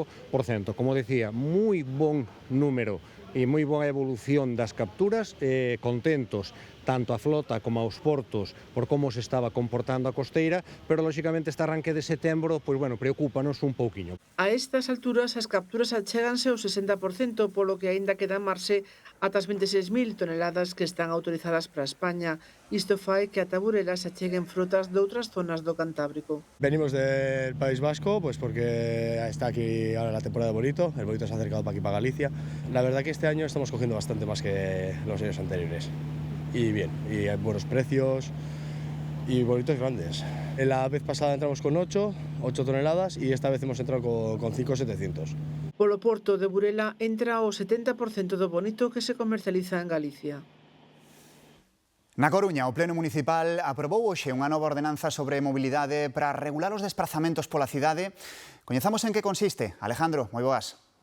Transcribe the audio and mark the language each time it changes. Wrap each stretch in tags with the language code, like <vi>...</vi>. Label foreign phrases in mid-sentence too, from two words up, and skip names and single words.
<gl>Como decía, moi bon número e moi boa evolución das capturas, contentos tanto a flota como aos portos por como se estaba comportando a costeira, pero lóxicamente este arranque de setembro, pois bueno, preocúpanos un pouquiño. A estas alturas as capturas achéganse ao 60%, polo que aínda queda marxe ata as 26.000 toneladas que están autorizadas para España. Isto fai que ata Burela se acheguen frotas de outras zonas do Cantábrico.</gl> <es>Venimos del País Vasco, pues porque está aquí ahora la temporada de Bonito, el Bonito se ha acercado para aquí, para Galicia. La verdad que este año estamos cogiendo bastante más que los años anteriores. Y bien, y hay buenos precios y bonitos grandes. La vez pasada entramos con 8 toneladas y esta vez hemos entrado con 5.700.</es> <gl>Polo porto de Burela entra o 70% do bonito que se comercializa en Galicia. Na Coruña, o Pleno Municipal aprobou hoxe unha nova ordenanza sobre mobilidade para regular os desplazamentos pola cidade. Coñezamos en que consiste. Alejandro, moi boas.</gl>